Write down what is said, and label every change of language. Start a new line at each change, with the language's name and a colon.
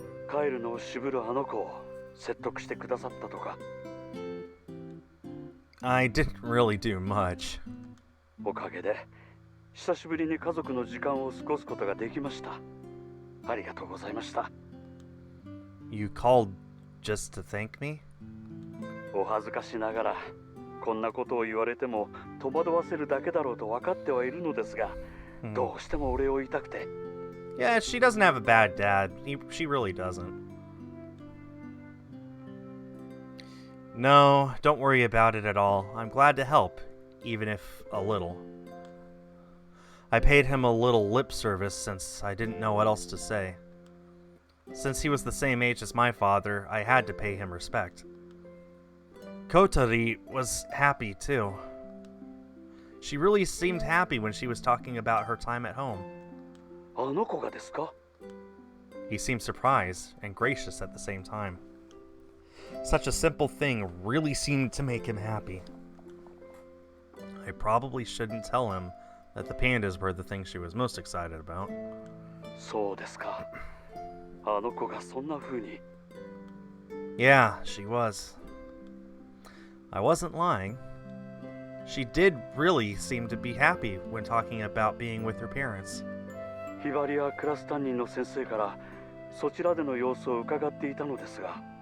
Japanese: 帰るのを渋るあの子を説得してくださったとか。
English: I didn't really do much.
Japanese: おかげで久しぶりに家族の時間を過ごすことができました。ありがとうございました。
English: You called just to thank me?
Japanese: お恥ずかしながらこんなことを言われても戸惑わせるだけだろうと分かってはいるのですが、どうしてもお礼を言いたくて。
English: Yeah, she doesn't have a bad dad. She really doesn't. No, don't worry about it at all. I'm glad to help, even if a little. I paid him a little lip service since I didn't know what else to say. Since he was the same age as my father, I had to pay him respect. Kotori was happy too. She really seemed happy when she was talking about her time at home.
Japanese: あの子がですか?
English: He seemed surprised and gracious at the same time. Such a simple thing really seemed to make him happy. I probably shouldn't tell him that the pandas were the thing she was most excited about.
Japanese: そうですか。あの子がそんな風に。
English: Yeah, she was. I wasn't lying. She did really seem to be happy when talking about being with her parents.
Japanese: ひばりやクラス担任の先生からそちらでの様子を伺っていたのですが。